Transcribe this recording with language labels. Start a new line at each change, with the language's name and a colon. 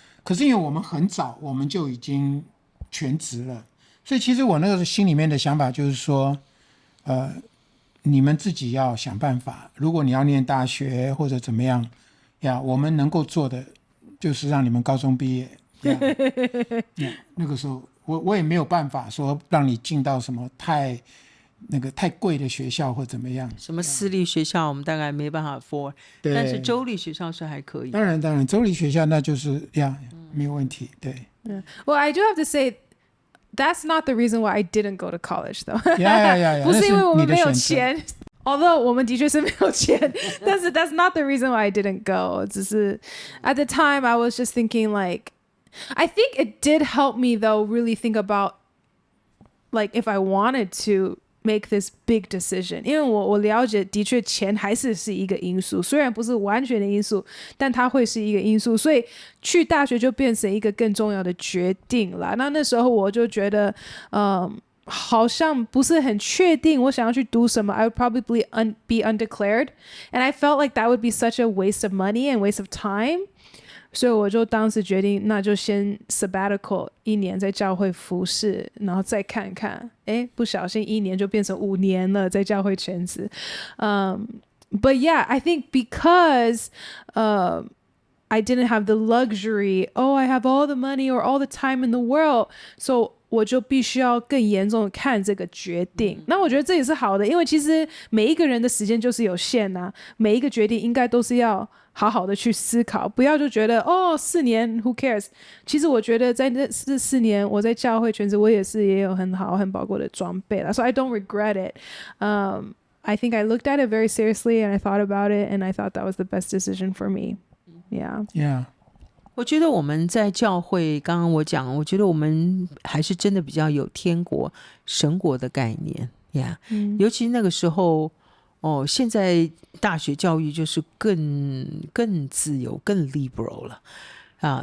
Chinese: 可是因为我们很早我们就已经全职了，所以其实我那个心里面的想法就是说你们自己要想办法，如果你要念大学或者怎么样我们能够做的就是让你们高中毕业那个时候我也没有办法说让你进到什么太贵的学校或怎么样，什么私立学校我们大概没办法 afford， 但是州立学校是还可以。当然州立学校那就是没有问题，对。
English: Well, I do have to say that's not the reason why I didn't go to college though.
Chinese: 不是因为我们没有钱， although 我们的确是没有钱，但是 that's not the reason why I didn't go. 只是 at the time I was just thinking like, I think it did help me though really think about like if I wanted to make this big decision，因为我了解的确钱还是一个因素，虽然不是完全的因素，但它会是一个因素，所以去大学就变成一个更重要的决定了。那时候我就觉得好像不是很确定我想要去读什么， I would probably be undeclared and I felt like that would be such a waste of money and waste of time，所以我就当时决定那就先 sabbatical 1年在教会服侍，然后再看看不小心1年就变成5年了在教会全职。
English: But yeah, I think because I didn't have the luxury, I have all the money or all the time in the world, so 我就必须要更严重的看这个决定。
Chinese: 那我觉得这也是好的，因为其实每一个人的时间就是有限每一个决定应该都是要好好的去思考，不要就觉得4年 who cares。其实我觉得在这4年我在教会全职，我也有很好很宝贵的装备啦， so I don't regret it.
English: I think I looked at it very seriously and I thought about it and I thought that was the best decision for me. Yeah.
Chinese: 我觉得我们在教会，刚刚我讲，我觉得我们还是真的比较有天国神国的概念尤其那个时候现在大学教育就是更自由、更 liberal 了啊。